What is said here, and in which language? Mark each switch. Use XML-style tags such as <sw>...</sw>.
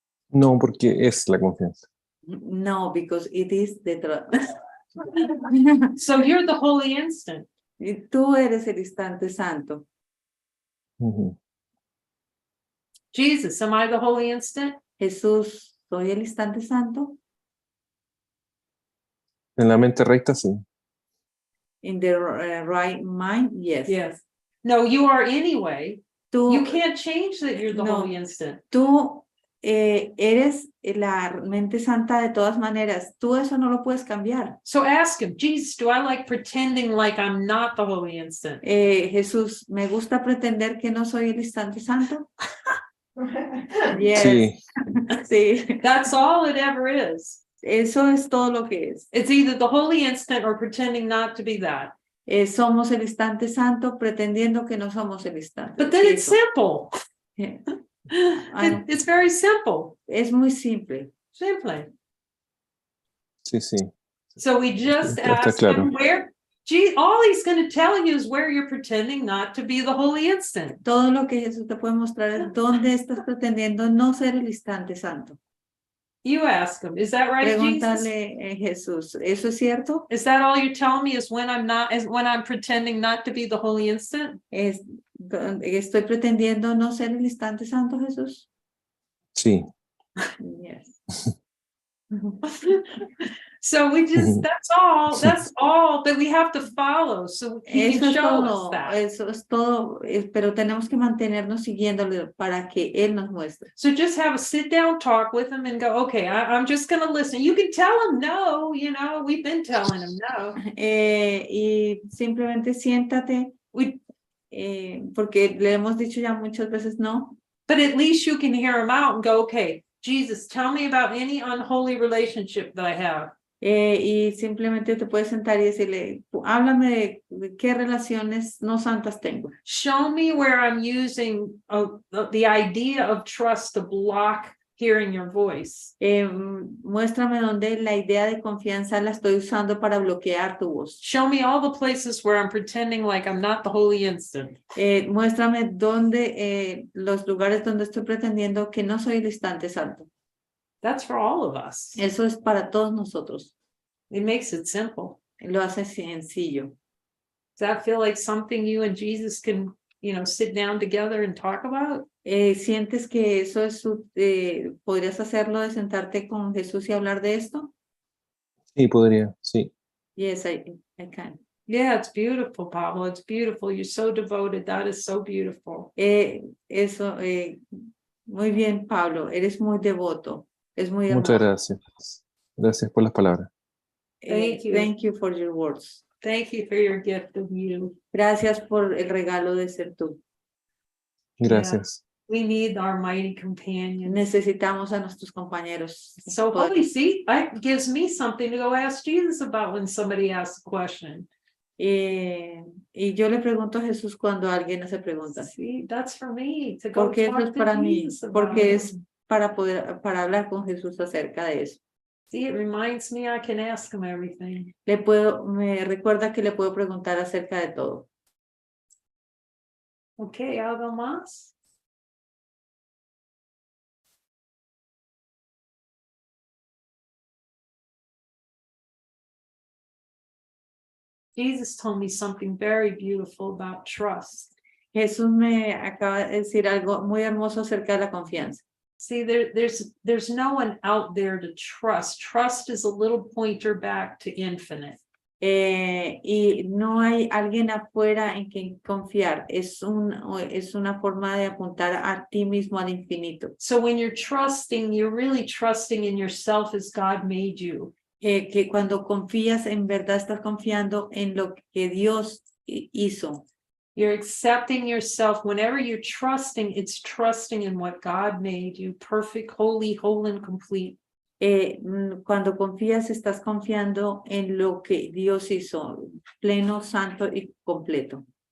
<es>No, porque es la confianza.</es> <en>No, because it is the truth. So you're the Holy Instant.</en> <es>Y tú eres el instante santo. Ujú.</es> <en>Jesus, am I the Holy Instant?</en> <es>Jesús, ¿soy el instante santo? En la mente recta, sí.</es> <en>In the right mind, yes. Yes. No, you are anyway.</en> <es>Tú,</es> <en>You can't change that you're the No. Holy Instant.</en> <es>tú eres la mente santa de todas maneras. Tú eso no lo puedes cambiar.</es> <en>So ask him, Jesus, do I like pretending like I'm not the Holy Instant?</en> <es>Jesús, ¿me gusta pretender que no soy el instante santo?</es> <en>Yes.</en> <es>Sí, Sí.</es> <en>That's all it ever is.</en> <es>Eso es todo lo que es.</es> <en>It's either the Holy Instant or pretending not to be that.</en> <es>Somos el instante santo pretendiendo que no somos el instante.</es> <en>But then it's</en> <es>Eso.</es> <en>simple. Yeah. It's very simple.</en> <es>Es muy simple.</es> <en>Simply.</en> <es>sí, sí.</es> <en>So we just</en> <es>Está</es> <en>ask</en> <es>claro.</es> <en>him where, all he's going to tell you is where you're pretending not to be the Holy Instant.</en> <es>Todo lo que Jesús te puede mostrar es dónde estás pretendiendo no ser el instante santo.</es> <en>You ask him, is that right, Jesus?</en> <es>Pregúntale, Jesús, ¿eso es cierto?</es> <en>Is that all you're telling me is when I'm pretending not to be the Holy Instant?</en> <es>¿Estoy pretendiendo no ser el instante santo, Jesús? Sí.</es> <en>Yes. So we just, that's all that we have to follow. So he</en> <es>Eso</es> <en>can show</en> <es>todo,</es> <en>us that.</en> <es>eso es todo, pero tenemos que mantenernos siguiéndole para que Él nos muestre.</es> <en>So just have a sit down talk with him and go, okay, I'm just going to listen. You can tell him no, we've been telling him no.</en> <es>Y simplemente siéntate, porque le hemos dicho ya muchas veces no.</es> <en>But at least you can hear him out and go, okay, Jesus, tell me about any unholy relationship that I have.</en> <es>Y simplemente te puedes sentar y decirle, háblame de qué relaciones no santas tengo.</es> <en>Show me where I'm using the idea of trust to block hearing your voice.</en> <es>Muéstrame dónde la idea de confianza la estoy usando para bloquear tu voz.</es> <en>Show me all the places where I'm pretending like I'm not the Holy Instant.</en> <es>Muéstrame dónde los lugares donde estoy pretendiendo que no soy el instante santo.</es> <en>That's for all of us.</en> <es>Eso es para todos nosotros.</es> <en>It makes it simple.</en> <es>Lo hace sencillo.</es> <en>Does that feel like something you and Jesus can, sit down together and talk about?</en> <es>¿Sientes que eso es podrías hacerlo de sentarte con Jesús y hablar de esto? Sí, podría, sí.</es> <en>Yes, I can. Yeah, it's beautiful, Pablo. It's beautiful. You're so devoted. That is so beautiful.</en> <es>Eso, muy bien, Pablo. Eres muy devoto. Es muy hermoso. Muchas gracias. Gracias por las palabras.</es> <en>Thank you. Thank you for your words. Thank you for your gift of you.</en> <es>Gracias por el regalo de ser tú. Gracias.</es> <en>We need our mighty companions.</en> <es>Necesitamos a nuestros compañeros.</es> <en>So holy see, it gives me something to go ask Jesus about when somebody asks a question.</en> <es>Y yo le pregunto a Jesús cuando alguien hace preguntas.</es> <en>See, that's for me to go</en> <es>Porque eso es</es> <en>talk to</en> <es>para mí,</es> <en>Jesus about</en> <es>porque</es> <en>it.</en> <es>es para hablar con Jesús acerca de eso.</es> <en>See, it reminds me I can ask him everything.</en> <es>Me recuerda que le puedo preguntar acerca de todo. Okay, ¿algo más?</es> <en>Jesus told me something very beautiful about trust.</en> <es>Jesús me acaba de decir algo muy hermoso acerca de la confianza.</es> <en>See, there's no one out there to trust. Trust is a little pointer back to infinite.</en> <es>Y no hay alguien afuera en quien confiar. Es una forma de apuntar a ti mismo al infinito.</es> <en>So when you're trusting, you're really trusting in yourself as God made you.</en> <es>Que cuando confías, en verdad estás confiando en lo que Dios hizo.</es> <en>You're accepting yourself. Whenever you're trusting, it's trusting in what God made you, perfect, holy, whole, and complete.</en> <es>Cuando confías, estás confiando en lo que Dios hizo, pleno, santo y completo.</es>